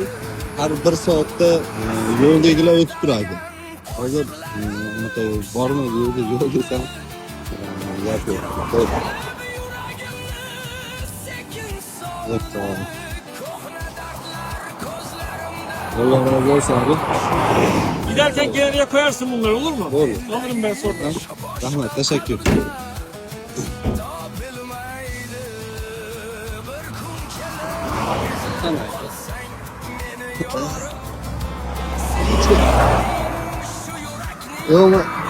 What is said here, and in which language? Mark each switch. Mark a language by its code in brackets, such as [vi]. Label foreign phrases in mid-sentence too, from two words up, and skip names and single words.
[uz] Har 1 soatda yo'ldagilar o'tib turadi. Hozir unaqa bormi yo'l desam, gap yo'q. Yo'llarimiz bo'lsin abi. [tr] Giderken kenarıya koyarsın bunları, olur mu? Olur. Alırım ben sonra. Rahmet, teşekkür. Yok mu?